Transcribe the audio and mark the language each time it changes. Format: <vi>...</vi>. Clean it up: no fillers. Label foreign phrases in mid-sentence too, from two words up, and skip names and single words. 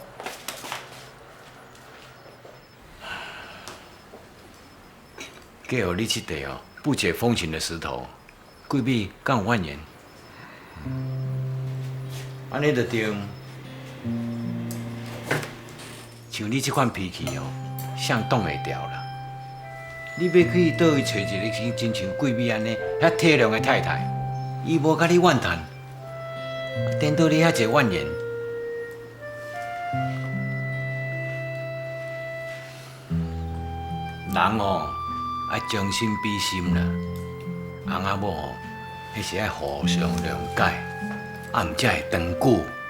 <nan>嫁互你这块哦，不解风情的石头，桂美敢有怨言？安尼就对。像你这款脾气哦，谁挡会掉啦？你要去倒位找一个真像桂美安尼遐体谅的太太，伊无甲你怨叹，颠倒你遐侪怨言。人哦，爱将心比心啦。翁仔某哦，迄是爱互相谅解，啊，毋才会长久。</nan>